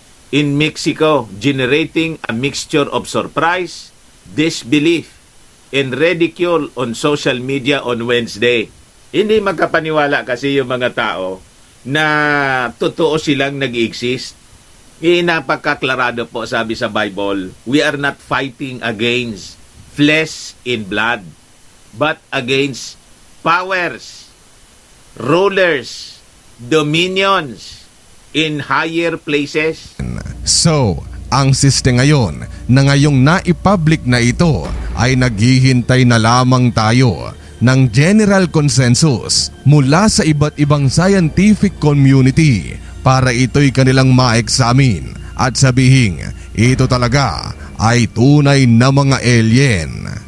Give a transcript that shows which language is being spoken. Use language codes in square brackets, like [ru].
[en] In Mexico, generating a mixture of surprise, disbelief, and ridicule on social media on Wednesday. [tl] Hindi magkapaniwala kasi yung mga tao na totoo silang nag-exist. Napakaklarado po sabi sa [en] Bible, we are not fighting against flesh and blood, but against powers, rulers, dominions in higher places. [tl] So, ang siste ngayon na ngayong naipublic na ito ay naghihintay na lamang tayo ng general consensus mula sa iba't ibang scientific community para ito'y kanilang ma-examine at sabihing ito talaga ay tunay na mga alien.